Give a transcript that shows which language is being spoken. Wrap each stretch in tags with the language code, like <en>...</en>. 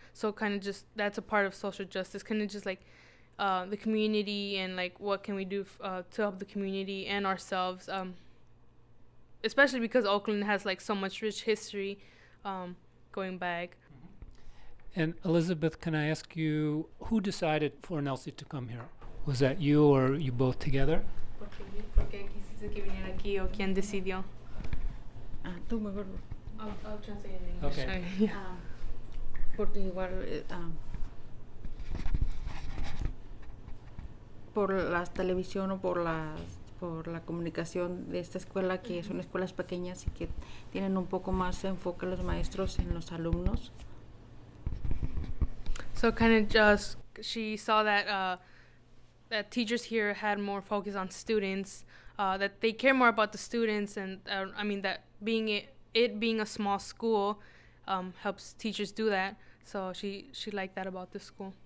<en>So kind of just that's a part of social justice, kind of just like the community, and like what can we do to help the community and ourselves, especially because Oakland has like so much rich history going back. And Elizabeth, can I ask you, who decided for Nelzy to come here? Was that you, or you both together?</en> <es>¿Por qué quisiste que viniera aquí, o quién decidió? Tú mejor.</es> <en>I'll translate in English. Okay.</en> <es>Porque igual por la televisión o por la comunicación de esta escuela, que son escuelas pequeñas y que tienen un poco más enfoque los maestros en los alumnos.</es> <en>So kind of just she saw that that teachers here had more focus on students, that they care more about the students, and that being a small school helps teachers do that. So she liked that about this school.</en>